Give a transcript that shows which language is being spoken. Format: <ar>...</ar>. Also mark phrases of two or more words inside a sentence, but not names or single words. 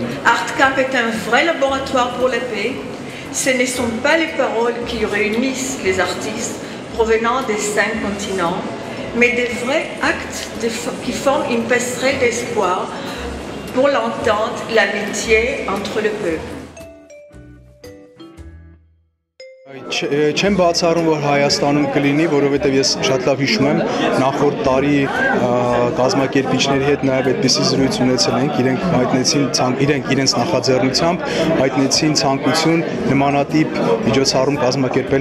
<fr>Arkham est un vrai laboratoire pour la paix. Ce ne sont pas les paroles qui réunissent les artistes provenant des 5 continents, mais des vrais actes qui forment une passerelle d'espoir pour l'entente, l'amitié entre le peuple.</fr> <hy>Չեմ բացառում, որ Հայաստանում կլինի, որովհետև ես շատ լավ հիշում եմ նախորդ տարի կազմակերպիչների հետ նաև այդպիսի զրույց ունեցել ենք, իրենք իրենց նախաձեռնությամբ հայտնեցին ցանկություն նմանատիպ միջոցառում կազմակերպել</hy>